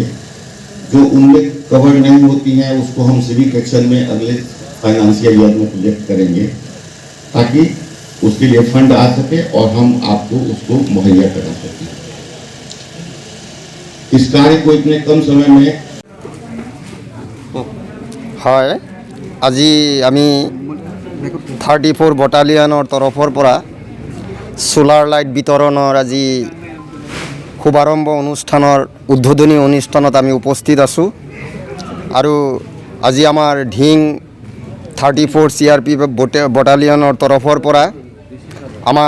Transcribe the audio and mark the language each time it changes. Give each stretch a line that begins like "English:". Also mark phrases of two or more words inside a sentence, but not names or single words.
Hindi: जो उनमें कवर नहीं होती हैं उसको हम सिविक एक्शन में अगले फाइनेंशियल ईयर में प्रोजेक्ट करेंगे ताकि उसके लिए फंड आ सके और हम आपको उसको मुहैया करा सकें। इस कार्य को इतने कम समय में
Assamese: হয় আজি আমি 34 বটালিয়নৰ তৰফৰ পৰা সোলাৰ লাইট বিতৰণৰ আজি শুভাৰম্ভ অনুষ্ঠানৰ উদ্বোধনী অনুষ্ঠানত আমি উপস্থিত আছোঁ আৰু আজি আমাৰ ঢিং 34 CRPF বটালিয়নৰ তৰফৰ পৰা আমাৰ